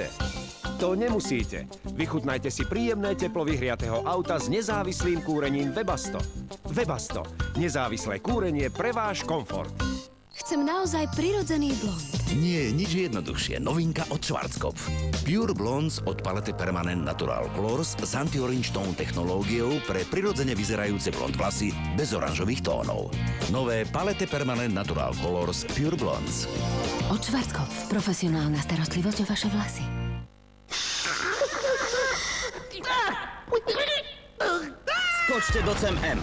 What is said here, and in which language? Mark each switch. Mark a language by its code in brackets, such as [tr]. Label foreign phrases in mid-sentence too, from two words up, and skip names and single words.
[sk] To nemusíte. Vychutnajte si príjemné teplo vyhriatého auta s nezávislým kúrením Webasto. Webasto. Nezávislé kúrenie pre váš komfort. Chcem naozaj prirodzený blond. Nie je nič jednoduchšie. Novinka od Schwarzkopf. Pure Blondes od palety Permanent Natural Colors s [en] anti-orange tone [sk] technológiou pre prirodzene vyzerajúce blond vlasy bez oranžových tónov. Nové palety Permanent Natural Colors Pure Blondes. Od Schwarzkopf. Profesionálna starostlivosť o vaše vlasy. Skočte do CEM-M.